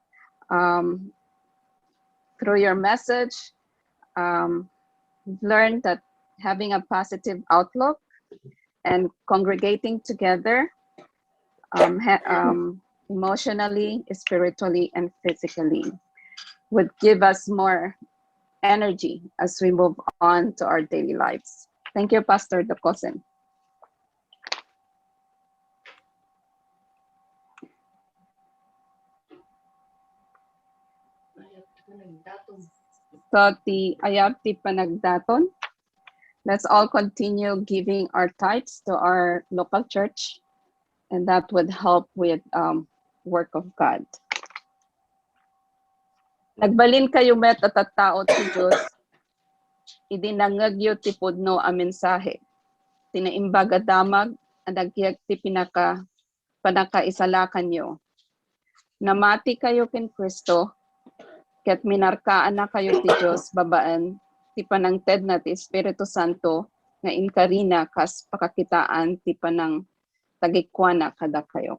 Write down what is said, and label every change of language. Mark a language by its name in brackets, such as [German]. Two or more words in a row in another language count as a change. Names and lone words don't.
[English] Through your message, we've learned that having a positive outlook and congregating together emotionally, spiritually, and physically would give us more energy as we move on to our daily lives. Thank you, Pastor Dokosen. So [Iloko] ti panagdaton. [English] Let's all continue giving our tithes to our local church, and that would help with work of God. [Iloko] Nagbalin kayo met at tao ti Diyos, idinangagyo ti pudno a mensahe. Tinaimbaga damag, adagyak ti panakaisalakan nyo. Namati kayo ken Kristo, ket minarkaan na kayo ti Diyos babaan, ti panangted na ti Espiritu Santo, nga inkarina kas pakakitaan ti panang tagikwana kada kayo.